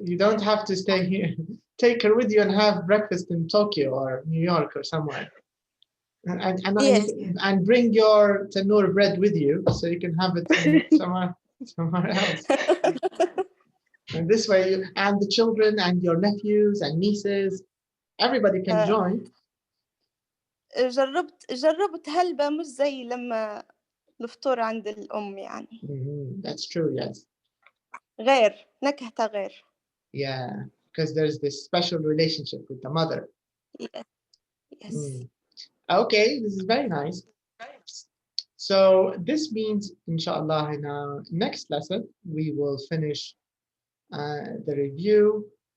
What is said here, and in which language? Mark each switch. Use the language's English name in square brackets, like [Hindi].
[English] You don't have to stay here. Take her with you and have breakfast in Tokyo or New York or somewhere. Yes. And bring your tandoor bread with you so you can have it somewhere else. And this way, and the children and your nephews and nieces, everybody can join. [Arabic] جربت هلبة مش زي لما نفطر عند الأم يعني. [English] That's true, yes. [Arabic] غير نكهتها غير. [English] Yeah, because there's this special relationship with the mother. Yes. Okay, this is very nice. So this means, inshallah, in our next lesson, we will finish the review.